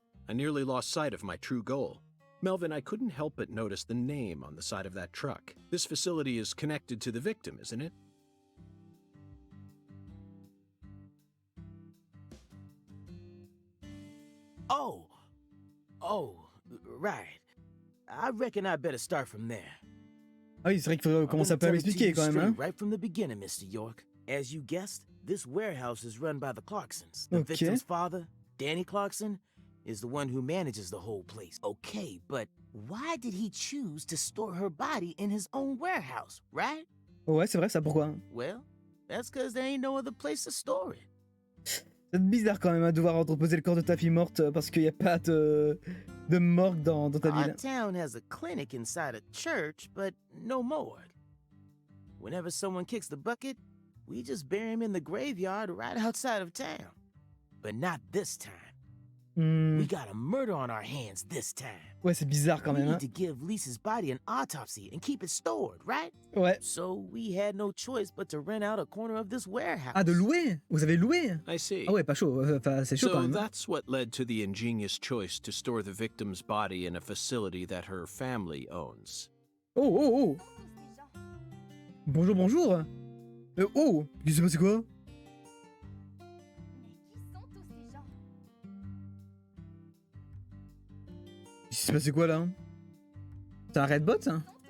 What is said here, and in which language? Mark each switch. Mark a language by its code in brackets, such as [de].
[en] I nearly lost sight of my true goal. Melvin, I couldn't help but notice the name on the side of that truck. This facility is connected to the victim, isn't it? Oh, right. I reckon I better start from there. [fr] Ah oui, c'est vrai qu'il faut commencer un peu à m'expliquer quand même, hein. [en] Right from the beginning, Mr. York. As you guessed, this warehouse is run by the Clarksons. The victim's father, Danny Clarkson, is the one who manages the whole place. Okay, but why did he choose to store her body in his own warehouse, right? [fr] Ouais, c'est vrai, ça, pourquoi? [en] Well, that's because there ain't no other place to store it. [fr] C'est bizarre quand même, hein, de devoir entreposer le corps de ta fille morte parce qu'il n'y a pas de morgue dans ta ville. [en] Our town has a clinic inside a church, but no morgue. Whenever someone kicks the bucket, we just bury him in the graveyard right outside of town. But not this time. We got a murder on our hands this time. [fr] Ouais, c'est bizarre quand même. [en] We need to give Lisa's body an autopsy and keep it stored, right? [fr] Ouais. [en] So we had no choice but to rent out a corner of this warehouse. [fr] Ah, de louer? Vous avez loué? [en] I see. [fr] Ah ouais, pas chaud. Enfin, c'est chaud quand même. [en] So that's what led to the ingenious choice to store the victim's body in a facility that her family owns. [fr] Oh. Bonjour, bonjour. Oh, qu'est-ce qui s'est passé quoi? Il s'est passé quoi là? C'est un Redbot ça?